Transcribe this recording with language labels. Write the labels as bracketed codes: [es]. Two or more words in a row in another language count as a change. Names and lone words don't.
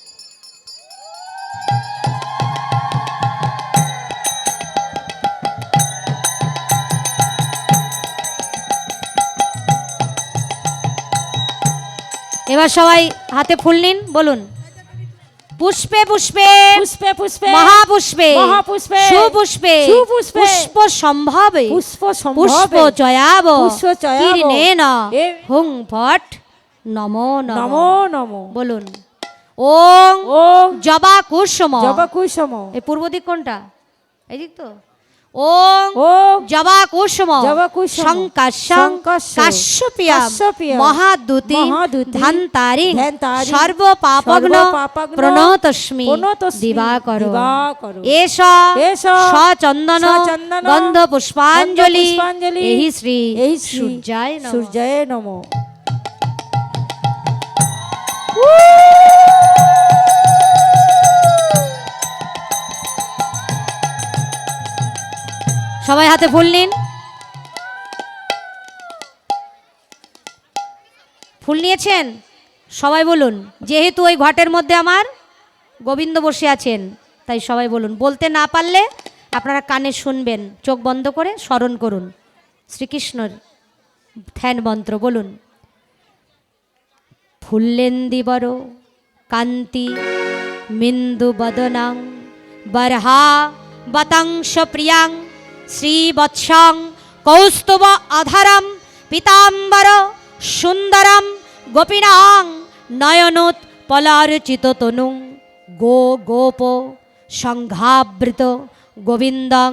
[bn] এবার সবাই হাতে ফুল নিন, বলুন। [sa] পুষ্পে পুষ্পে পুষ্পে পুষ্পে মহাপুষ্পে মহাপুষ্পে সুপুষ্পে সুপুষ্পে পুষ্প সম্ভাবে পুষ্প পুষ্প সম্ভাবে চয়াব পুষ্প চয়াব কিরণেন এ- হুং ফট নমো নমঃ। নমো নমো। [bn] বলুন। ওং [sa] ওম জবা কুসুম। জবা কুসুম [bn] এই পূর্ব দিক কোনটা? এই দিক তো। ওং [sa] ওম জবা কুসুম জবা কুসুম সংকাশ্যং সংকাশ্য কাশ্যপিয়াম কাশ্যপিয়াম মহাদূতি মহাদূতি ধান্তারিং ধান্তারিং সর্বপাপগ্ন সর্বপাপগ্ন প্রণতস্মি প্রণতস্মি দিবাকর। দিবাকর। এষ এষ সচন্দন সচন্দন গন্ধ পুষ্পাঞ্জলি গন্ধ পুষ্পাঞ্জলি এই শ্রী এই শ্রী সূর্যায় নমঃ। সূর্যায় নমঃ। [bn] সবাই হাতে ফুল নিন। ফুল নিয়েছেন? সবাই বলুন। যেহেতু ওই ঘটের মধ্যে আমার গোবিন্দ বসে আছেন, তাই সবাই বলুন। বলতে না পারলে আপনারা কানে শুনবেন, চোখ বন্ধ করে স্মরণ করুন শ্রীকৃষ্ণর ধ্যান মন্ত্র। [sa] বলুন। ফুল্লেন্দিবর কান্তি মিন্দু বদনাং বরহা বতাংশ প্রিয়াং শ্রীবৎসং কৌস্তুভ আধারম পীতাম্বর সুন্দরম গোপীনাং নয়নোৎ পলারচিত তনুং গো গোপ সংঘাবৃত গোবিন্দং